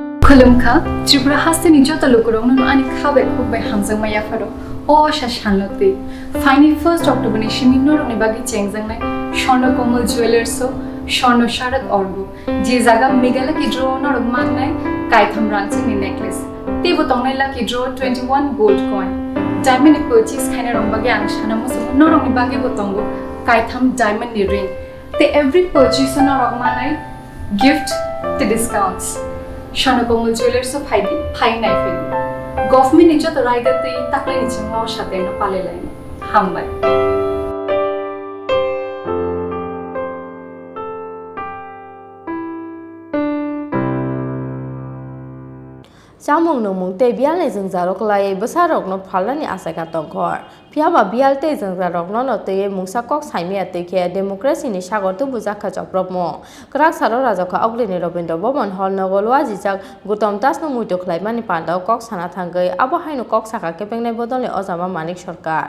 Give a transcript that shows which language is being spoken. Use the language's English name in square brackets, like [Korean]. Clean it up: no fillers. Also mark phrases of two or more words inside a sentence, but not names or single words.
[Kok Borok] Khulumkha, Tripura haste ni jota lokorong no ani khabe khubbe hamjang maya faro. O sha shanlote. Finally 1st October ni shiminor ni bagi chengjang nai Shorno Komal Jewelers so Shorno Sharat Orgo. Je jaga Megala ki draw nor man nai Kaitham ranching ni necklace. Te botong nai [English] lucky draw [Kok Borok] 21 [English] gold coin. [Kok Borok] Diamond ni purchase khaina rong bagi ang shana mo so norong ni bagi botongo Kaitham diamond ni ring. Te [English] every purchase [Kok Borok] no rong man nai gift te discounts. Shorno Komal Jewelers so Thangnai feli. Government ni jota rider te takle ni chimo shate no pale line. Hambai. Samung no mung te bial le jeng jarok lai besarok no phalani asaka tongkhor phiaba bial te jeng jarok no te mungsa kok saimi ate khe democracy ni sagor tu bujakha chaprobmo Kraksalo Rajakha Augli Robindra Bhavan Hall nogolwa jijak Goutam Dasno Muito Khlaima ni Panda kok sana thangai abo haino kok saka kepengnai bodole ojama manik sarkar